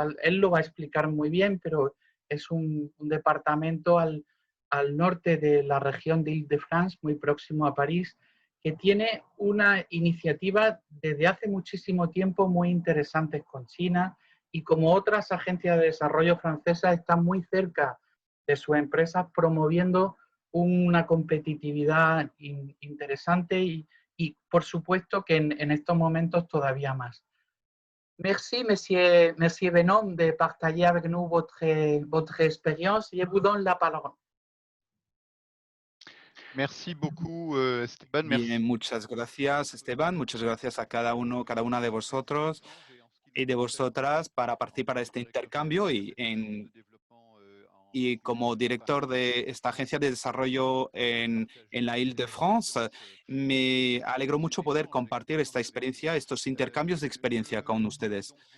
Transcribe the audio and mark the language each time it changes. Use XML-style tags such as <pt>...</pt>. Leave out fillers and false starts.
<es>Él lo va a explicar muy bien, pero es un departamento al norte de la región de Île-de-France, muy próximo a París, que tiene una iniciativa desde hace muchísimo tiempo muy interesante con China y como otras agencias de desarrollo francesas está muy cerca de sus empresas promoviendo una competitividad interesante y por supuesto que en estos momentos todavía más.</es> <fr>Merci, Monsieur Benon, de partager avec nous votre expérience. Je vous donne la parole. Merci beaucoup, Esteban.</fr> <es>Bien, muchas gracias, Esteban. Muchas gracias a cada uno, cada una de vosotros y de vosotras para participar en este intercambio y como director de esta agencia de desarrollo en la Île-de-France, me alegro mucho poder compartir esta experiencia, estos intercambios de experiencia con ustedes.</es>